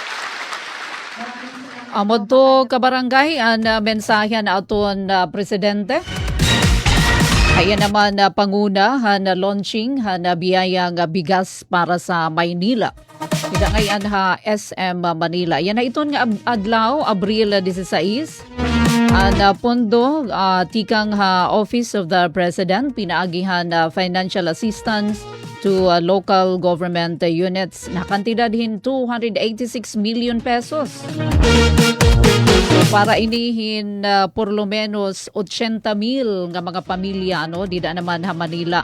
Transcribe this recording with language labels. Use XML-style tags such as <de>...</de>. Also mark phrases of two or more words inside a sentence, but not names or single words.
<war>Amod to kabarangay ang mensahe na aton presidente.</war> <tl>Kaya naman panguna na launching na biyayang bigas para sa Maynila.</tl> <war>Pinangayan ha SM Manila. Yan na iton nga adlaw, Abril 16. Ang pondo, tikang Office of the President, pinaagihan</war> <en>financial assistance to local government units</en> <war>na kantidad hin 286 million pesos. Para inihin</war> <es>por lo menos</es> <war>80,000 nga mga pamilya dida naman ha Manila.</war>